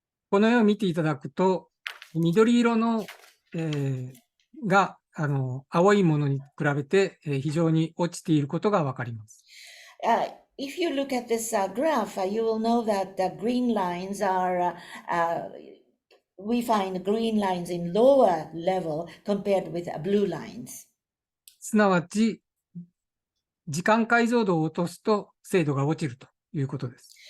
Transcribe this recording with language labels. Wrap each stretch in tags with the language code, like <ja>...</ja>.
<ja>この絵を見ていただくと、緑色の、が青いものに比べて、非常に落ちていることがわかります。</ja> <en>If you look at this graph, you will know that the green lines are we find green lines in lower level compared with blue lines.</en> <ja>すなわち、時間解像度を落とすと精度が落ちるということです。</ja>